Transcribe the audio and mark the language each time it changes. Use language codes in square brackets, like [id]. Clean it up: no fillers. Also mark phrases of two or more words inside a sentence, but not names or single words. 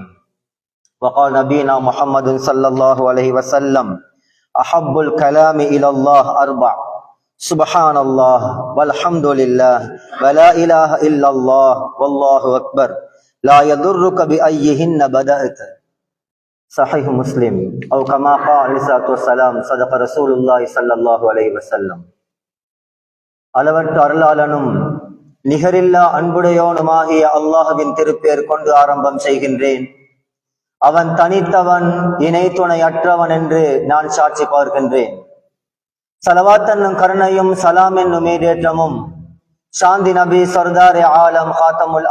[ar] وقال نبينا محمد صلى الله عليه وسلم أحب الكلام إلى الله أربع سبحان الله والحمد لله ولا إله إلا الله والله أكبر لا يضرك بأيهن بدأت. صحيح مسلم. أو كما قال عليه الصلاة والسلام صدق رسول الله صلى الله عليه وسلم. [ta] அளவற்ற அருளாளனும் நிகரில்லா அன்புடையோனுமாகிய அல்லாஹுவின் திருப்பேர் கொண்டு ஆரம்பம் செய்கின்றேன். அவன் தனித்தவன், இணை துணை அற்றவன் என்று நான் சாட்சி பார்க்கின்றேன். ஸலவாத் என்னும் கருணையும் சலாம் என்னும் மீதேற்றமும் சாந்தி நபி [ur] سردارِ عالم [ta] ஹாத்தமுல்